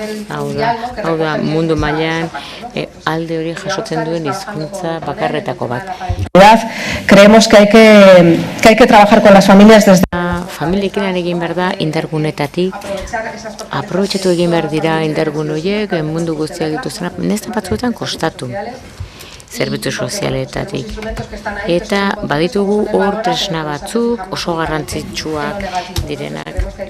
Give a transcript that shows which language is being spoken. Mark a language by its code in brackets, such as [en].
[eu] Hau da mundu mailan alde hori jasotzen duen hizkuntza bakarretako bat. [es] Creemos que hay que trabajar con las familias desde [eu] familiekin egin behar da indargunetatik, aprobetxatu egin behar dira indargun horiek mundu guztiak dituzena, nezta batzuetan kostatu zerbitzu sozialetatik. Eta baditugu hor tresna batzuk oso garrantzitsuak direnak.